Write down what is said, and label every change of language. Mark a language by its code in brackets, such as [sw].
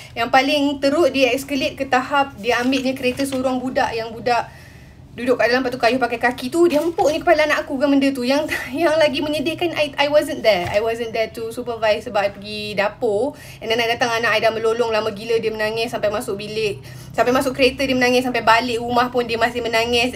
[ms] Yang paling teruk, dia escalate ke tahap dia ambilnya kereta seorang budak, yang budak duduk kat dalam batu kayu pakai kaki tu, dia empuk ni kepala anak aku kan benda tu. Yang lagi menyedihkan, [en] I wasn't there. I wasn't there to supervise [ms] sebab I pergi dapur. [en] And then [ms] I datang, anak I dah melolong lama gila, dia menangis sampai masuk bilik. Sampai masuk kereta dia menangis, sampai balik rumah pun dia masih menangis.